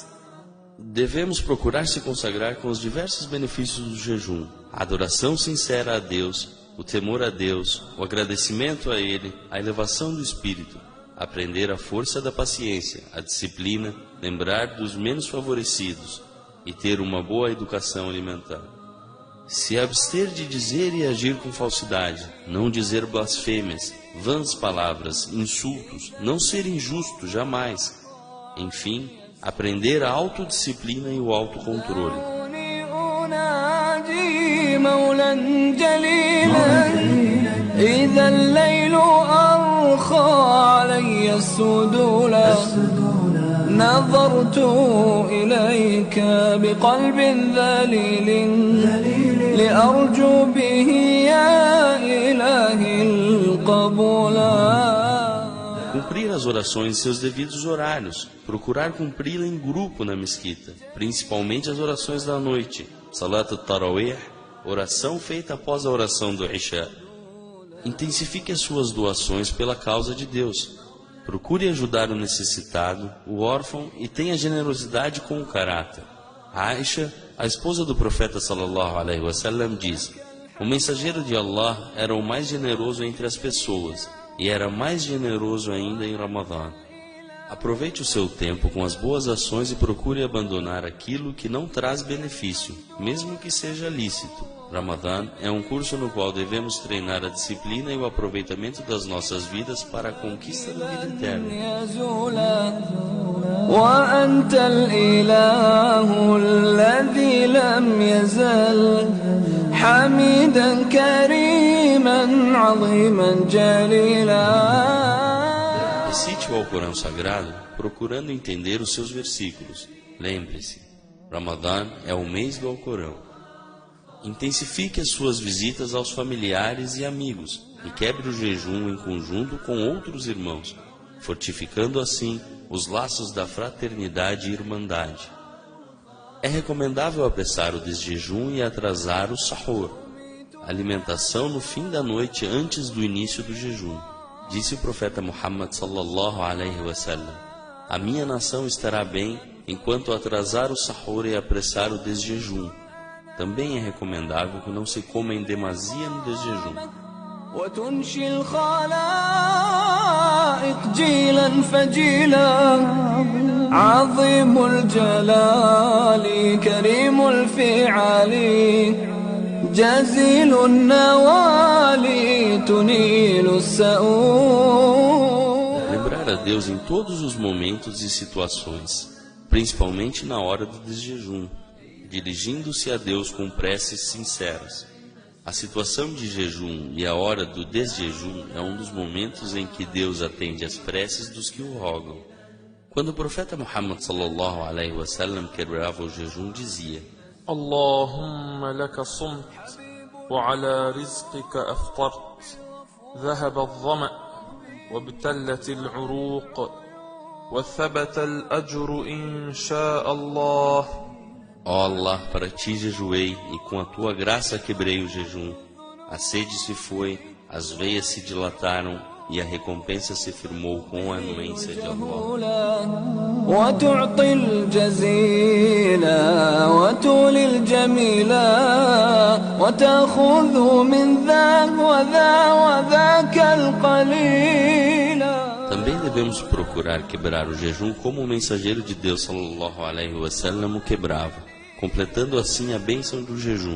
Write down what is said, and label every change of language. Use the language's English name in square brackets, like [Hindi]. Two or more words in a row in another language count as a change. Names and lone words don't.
[Portuguese] Devemos procurar se consagrar com os diversos benefícios do jejum: a adoração sincera a Deus, o temor a Deus, o agradecimento a Ele, a elevação do espírito, aprender a força da paciência, a disciplina, lembrar dos menos favorecidos e ter uma boa educação alimentar. Se abster de dizer e agir com falsidade, não dizer blasfêmias, vãs palavras, insultos, não ser injusto jamais. Enfim, aprender a autodisciplina e o autocontrole. [Arabic] لي مولا جليلا إذا الليل أرخى علي السدولا نظرت إليك بقلب ذليل لأرجو به يا إلهي القبولا. [Portuguese] Cumprir as orações em seus devidos horários, procurar cumpri-la em grupo na mesquita, principalmente as orações da noite, [Arabic] صلاة التراويح, [Portuguese] oração feita após a oração do Isha. Intensifique as suas doações pela causa de Deus. Procure ajudar o necessitado, o órfão e tenha generosidade com o caráter. Aisha, a esposa do profeta [Arabic] صلى الله عليه وسلم, [Portuguese] diz: o mensageiro de Allah era o mais generoso entre as pessoas e era mais generoso ainda em Ramadã. Aproveite o seu tempo com as boas ações e procure abandonar aquilo que não traz benefício, mesmo que seja lícito. Ramadã é um curso no qual devemos treinar a disciplina e o aproveitamento das nossas vidas para a conquista da vida eterna. [Arabic] وأنت الإله الذي لم يزل حميدا كريما عظيما جليلا. [Portuguese] Recite o Alcorão Sagrado procurando entender os seus versículos. Lembre-se, Ramadã é o mês do Alcorão. Intensifique as suas visitas aos familiares e amigos e quebre o jejum em conjunto com outros irmãos, fortificando assim os laços da fraternidade e irmandade. É recomendável apressar o desjejum e atrasar o sahur, alimentação no fim da noite antes do início do jejum. Disse o profeta Muhammad [Arabic] صلى الله عليه وسلم: [Portuguese] a minha nação estará bem enquanto atrasar o sahur e apressar o desjejum. Também é recomendável que não se coma em demasia no desjejum. [Arabic] وتنشي الخلائق جيلا فجيلا عظيم الجلال كريم الفعال جزيل النوال تنيل السؤول. [Portuguese] Lembrar a Deus em todos os momentos e situações, principalmente na hora do desjejum, dirigindo-se a Deus com preces sinceras. A situação de jejum e a hora do desjejum é um dos momentos em que Deus atende às preces dos que o rogam. Quando o profeta Muhammad [Arabic] صلى الله عليه وسلم [Portuguese] quebrava o jejum, dizia: [Arabic] اللهم لك صمت وعلى رزقك أفطرت ذهب الظمأ وابتلت العروق وثبت الأجر إن شاء الله. [Portuguese] Ó Allah, para ti jejuei, e com a tua graça quebrei o jejum. A sede se foi, as veias se dilataram, e a recompensa se firmou com a anuência de Allah. [Arabic] وتعطي الجزيل وتولي الجميل وتأخذ من ذا وذا وذاك القليل. [Portuguese] Também devemos procurar quebrar o jejum como o mensageiro de Deus [Arabic] صلى الله عليه وسلم [Portuguese] o quebrava, completando assim a bênção do jejum.